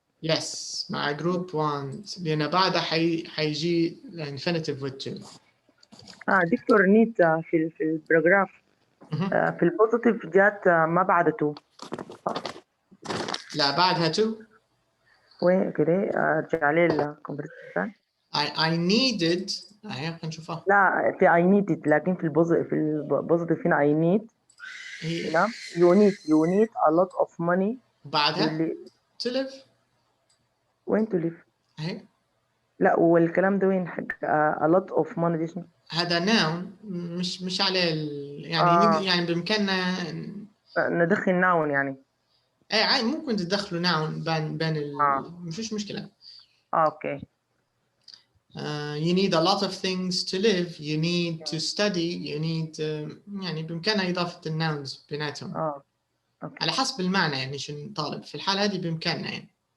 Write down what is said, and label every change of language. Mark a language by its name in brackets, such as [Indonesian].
[Arabic] yes مع group want لأن بعدها حيجي infinitive with to. دكتور نيت في الباراجراف في البوزيتيف جات ما بعد تو. لا بعدها تو. وين كده ارجع لي الكونفرسيشن. I needed خلينا نشوفها. لا في I needed لكن في البوزيتيف هنا I need هنا [English] you need a lot of money. [Arabic] بعدها to live. وين to live؟ اهي. لا والكلام ده وين حق a lot of money دي شنو؟ هذا noun مش عليه يعني يعني بإمكاننا ندخل noun يعني. اي ممكن تدخلوا noun بين مفيش مشكلة. اوكي. [English] You need a lot of things to live. You need to study. [Arabic] You need يعني بإمكاننا إضافة الnouns بيناتهم. أوكي. على حسب المعنى يعني شو طالب في الحالة هذه بإمكاننا يعني.